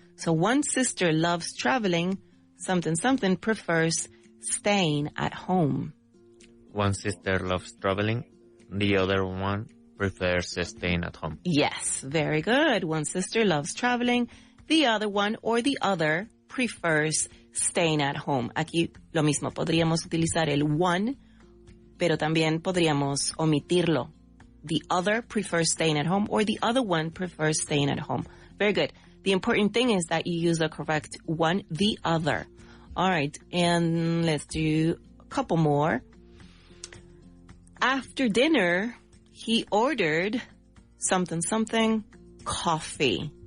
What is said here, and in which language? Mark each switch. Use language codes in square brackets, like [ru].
[en] So one sister loves traveling. Something, something prefers staying at home. One sister loves traveling. The other one prefers staying at home. Yes, very good. One sister loves traveling. The other one or the other prefers staying at home. [es] Aquí lo mismo. Podríamos utilizar el one, pero también podríamos omitirlo. [en] The other prefers staying at home, or the other one prefers staying at home. Very good. The important thing is that you use the correct one, the other. All right, and let's do a couple more. After dinner, he ordered something, something, coffee.